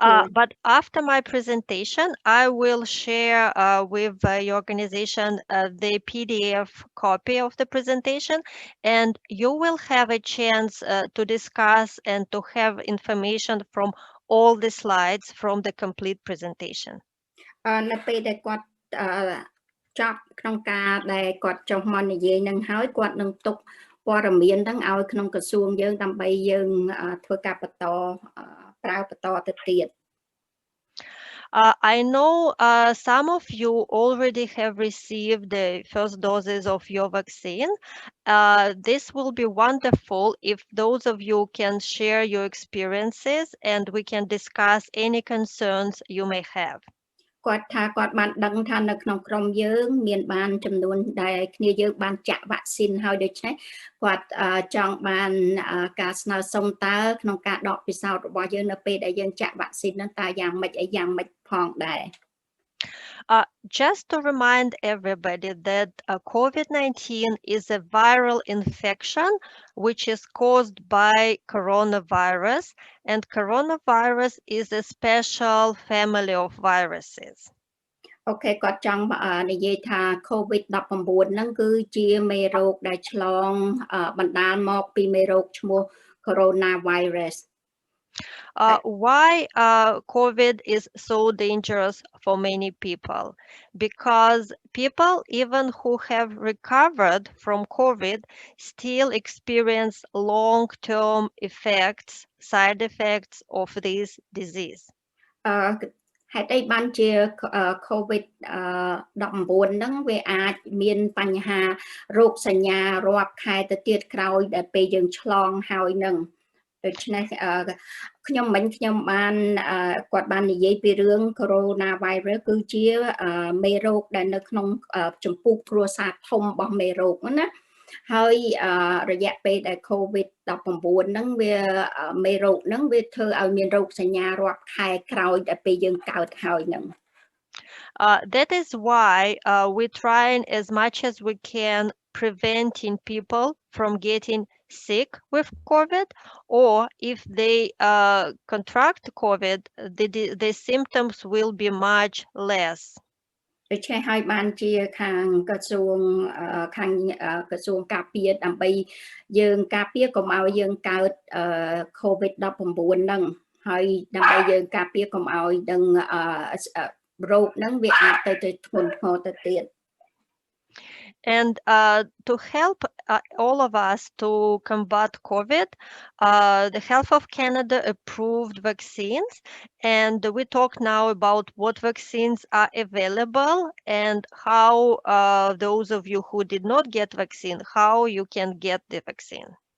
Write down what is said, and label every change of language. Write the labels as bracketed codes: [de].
[en] But after my presentation, I will share with your organization the PDF copy of the presentation, and you will have a chance to discuss and to have information from all the slides from the complete presentation. [km] នៅពេលដែលគាត់ចប់ក្នុងការដែលគាត់ចុះមកនិយាយនឹងហើយគាត់នឹងទុកព័ត៌មានហ្នឹងឲ្យក្នុងក្រសួងយើងដើម្បីយើងធ្វើការបន្តប្រើបន្តទៅទៀត [en] I know some of you already have received the first doses of your vaccine. This will be wonderful if those of you can share your experiences and we can discuss any concerns you may have. [km] គាត់ថាគាត់បានដឹងថានៅក្នុងក្រុមយើងមានបានចំនួនដែលគ្នាយើងបានចាក់វ៉ាក់ស៊ីនហើយដូច្នេះគាត់ចង់បានការស្នើសុំតើក្នុងការដកពិសោធន៍របស់យើងនៅពេលដែលយើងចាក់វ៉ាក់ស៊ីនហ្នឹងតើយ៉ាងម៉េចអីយ៉ាងម៉េចផងដែរ [en] Just to remind everybody that COVID-19 is a viral infection which is caused by coronavirus, and coronavirus is a special family of viruses. [km] អូខេគាត់ចង់និយាយថា COVID-19 ហ្នឹងគឺជាមេរោគដែលឆ្លងបណ្ដាលមកពីមេរោគឈ្មោះ coronavirus. [en] Why COVID is so dangerous for many people? Because people, even who have recovered from COVID, still experience long-term effects, side effects of this disease. [km] ហេតុអីបានជា COVID-19 ហ្នឹងវាអាចមានបញ្ហារោគសញ្ញារាប់ខែទៅទៀតក្រោយដែលពេលយើងឆ្លងហើយនឹងដូច្នេះ ខ្ញុំមិញខ្ញុំបានគាត់បាននិយាយពីរឿង coronavirus គឺជាមេរោគដែលនៅក្នុងចម្ពោះគ្រួសារធំរបស់មេរោគណាហើយរយៈពេលដែល COVID-19 ហ្នឹងវាមេរោគហ្នឹងវាធ្វើឲ្យមានរោគសញ្ញារាប់ខែក្រោយដែលពេលយើងកើតហើយហ្នឹង [en] That is why we try as much as we can preventing people from getting sick with COVID, or if they contract COVID, the symptoms will be much less. [km] ដូច្នេះហើយបានជាខាងក្រសួងការពារដើម្បីយើងការពារកុំឲ្យយើងកើត COVID-19 ហ្នឹងហើយដើម្បីយើងការពារកុំឲ្យនឹងរោគហ្នឹងវាអាចទៅធ្ងន់ធ្ងរទៅទៀត [en] And to help all of us to combat COVID, the Health of Canada approved vaccines, and we talk now about what vaccines are available and how those of you who did not get vaccine, how you can get the vaccine.